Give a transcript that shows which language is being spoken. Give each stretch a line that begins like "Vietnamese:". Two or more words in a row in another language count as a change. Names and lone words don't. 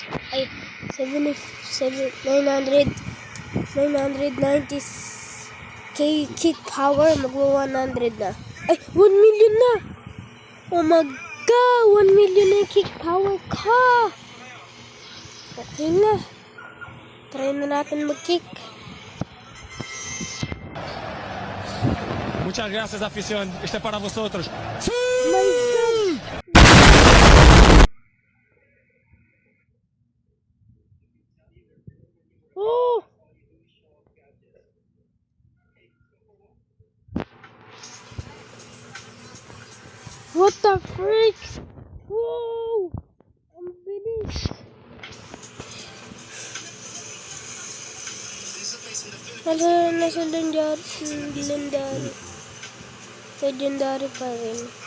English: Ay, 990k kick power.
Filipino: Magwa 100 na. Ay, 1 million na!
English: Oh my god!
Filipino: 1 million na
English: kick power
Filipino: ka! Okay na. Try na natin mag-kick.
Spanish: Muchas gracias, afición. Este es para vosotros.
English: My god! Oh! What the freak? Whoa!
Filipino: Ang bilis! Nasa legendary pa rin.